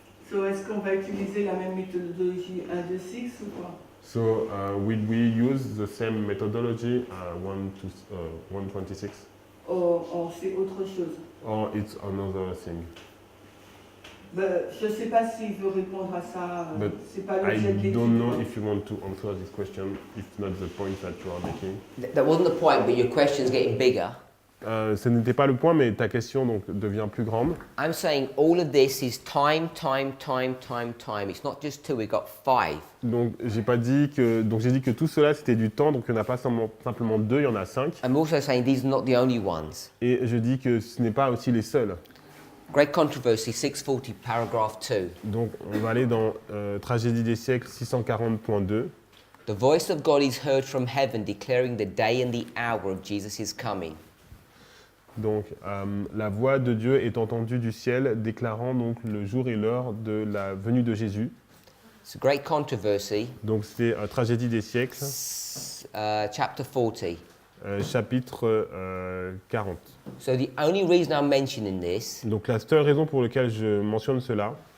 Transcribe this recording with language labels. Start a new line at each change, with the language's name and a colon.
French: So, est-ce qu'on va utiliser la même méthodologie 1, 2, 6 ou quoi?
English: So will we use the same methodology 126,
French: On fait autre chose.
English: or it's another thing?
French: Je ne sais pas s'il veut répondre à ça.
English: But
French: C'est pas
English: I
French: l'objet de l'étude.
English: don't know if you want to answer this question, if not the point that you are making. That wasn't the point, but your question's getting bigger.
French: Ce n'était pas le point, mais ta question donc devient plus grande.
English: I'm saying all of this is time, time, time, time, time. It's not just 2, we've got 5.
French: Donc j'ai dit que tout cela c'était du temps, donc il n'y en a pas simplement 2, il y en a 5.
English: I'm also saying these are not the only ones.
French: Et je dis que ce n'est pas aussi les seuls.
English: Great Controversy 640, paragraph 2.
French: Donc on va aller dans Tragédie des siècles 640.2.
English: The voice of God is heard from heaven declaring the day and the hour of Jesus' coming.
French: Donc la voix de Dieu est entendue du ciel, déclarant donc le jour et l'heure de la venue de Jésus.
English: It's a Great Controversy,
French: Donc c'est Tragédie des siècles,
English: chapter 40.
French: chapitre 40.
English: So the only reason I'm mentioning this,
French: Donc la seule raison pour laquelle je mentionne cela,